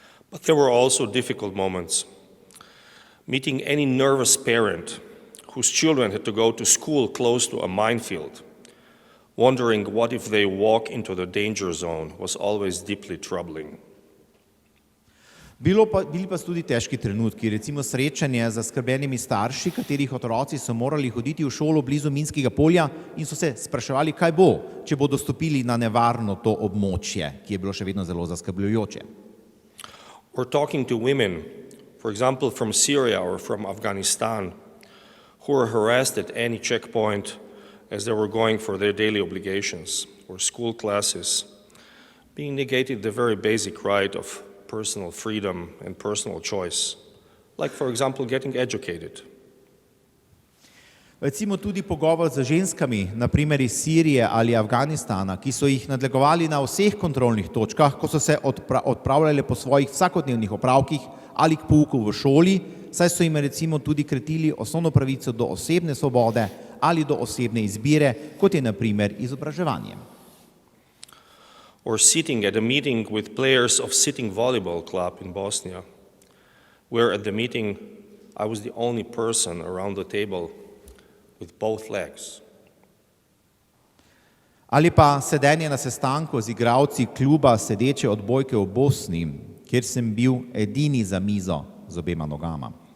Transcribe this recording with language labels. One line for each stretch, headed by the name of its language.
English: But there were also difficult moments. Meeting any nervous parent whose children had to go to school close to a minefield, wondering what if they walk into the danger zone, was always deeply troubling.
Slovenian: Bili pa so tudi težki trenutki, recimo srečanje z zaskrbljenimi starši, katerih otroci so morali hoditi v šolo blizu minskega polja in so se spraševali, kaj bo, če bodo stopili na nevarno to območje, ki je bilo še vedno zelo zaskrbljujoče.
English: Or talking to women, for example from Syria or from Afghanistan, who were harassed at any checkpoint as they were going for their daily obligations or school classes, being negated the very basic right of personal freedom and personal choice, like for example getting educated.
Slovenian: Recimo tudi pogovor z ženskami, na primer iz Sirije ali Afganistana, ki so jih nadlegovali na vseh kontrolnih točkah, ko so se odpravljali po svojih vsakodnevnih opravkih ali k pouku v šoli, saj so jim recimo tudi kratili osnovno pravico do osebne svobode ali do osebne izbire, kot je na primer izobraževanje.
English: Or sitting at a meeting with players of sitting volleyball club in Bosnia, where at the meeting I was the only person around the table with both legs.
Slovenian: Ali pa sedenje na sestanku z igralci kluba sedeče odbojke v Bosni, kjer sem bil edini za mizo z obema nogama.